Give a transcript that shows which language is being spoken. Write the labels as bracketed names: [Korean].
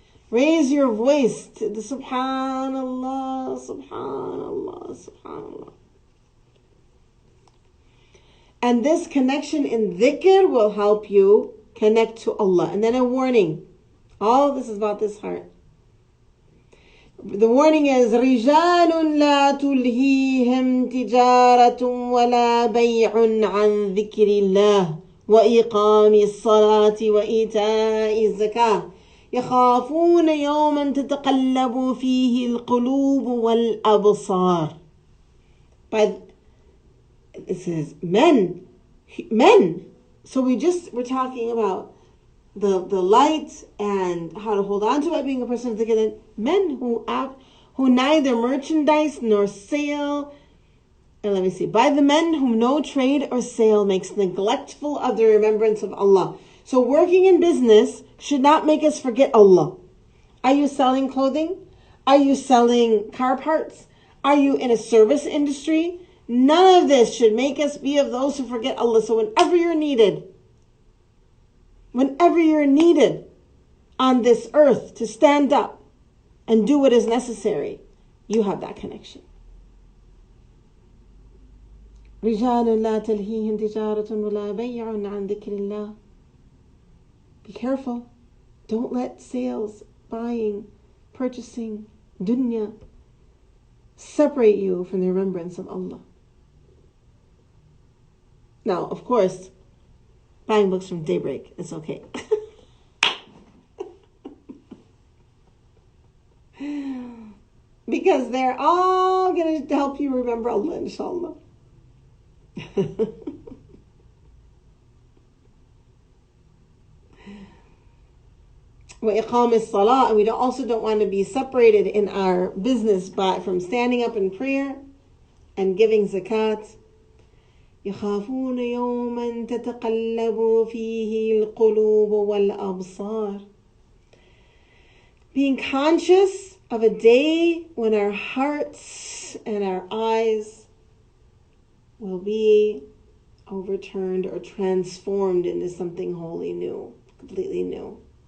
[English] Raise your voice to the subhanallah, subhanallah, subhanallah. And this connection in dhikr will help you connect to Allah. And then a warning. All this is about this heart. The warning is [Arabic] رِجَالٌ لَا تُلْهِيهِمْ تِجَارَةٌ وَلَا بَيْعٌ عَنْ ذِكْرِ اللَّهِ وإقام الصلاة وإيتاء الزكاة يخافون يوما تتقلب فيه القلوب والأبصار. [English] It says men. So we're talking about the light and how to hold on to it, being a person of dhikr. Men who neither merchandise nor sale. And let me see. By the men whom no trade or sale makes neglectful of the remembrance of Allah. So working in business should not make us forget Allah. Are you selling clothing? Are you selling car parts? Are you in a service industry? None of this should make us be of those who forget Allah. So whenever you're needed on this earth to stand up and do what is necessary, you have that connection. [Arabic] رجال لا تلهيهم تجارة ولا بيع عن ذكر الله. [English] Be careful. Don't let sales, buying, purchasing, dunya, separate you from the remembrance of Allah. Now, of course, buying books from daybreak is okay. Because they're all going to help you remember Allah, inshallah. [Arabic] وإقام الصلاة, [English] and we also don't want to be separated in our business from standing up in prayer and giving zakat. [Arabic] يخافون يوما تتقلب فيه القلوب والأبصار. [English] Being conscious of a day when our hearts and our eyes will be overturned or transformed into something wholly new, completely new.